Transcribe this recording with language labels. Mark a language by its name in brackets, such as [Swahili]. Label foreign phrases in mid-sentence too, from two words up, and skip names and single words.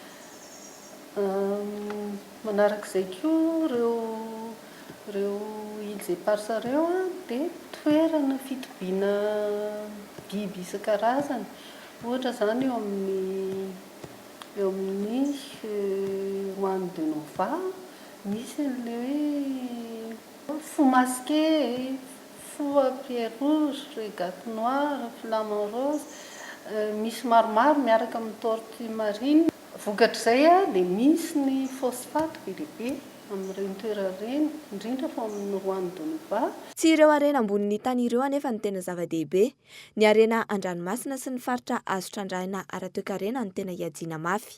[Malagasy] Manarak'izay koa reo îles éparses reo dia toerana fitobiana biby isan-karazany. Ohatra zany eo amin'ny Juan de Nova misy an'ilay hoe [French] fou masqué, fou à pierre rouge, régate noire, flamant rose, [Malagasy] misy maromaro miaraka amin'ny [French] tortue marine. [Malagasy] Vokatr'izay dia misy ny phosphate be lehibe amin'ireny toerana ireny, indrindra fa amin'ny Juan de Nova. Tsy ireo harena ambonin'ny tany ireo anefa ny tena zava-dehibe. Ny harena an-dranomasina sy ny faritra azo trandrahina ara-toe-karena ny tena hiajiana mafy.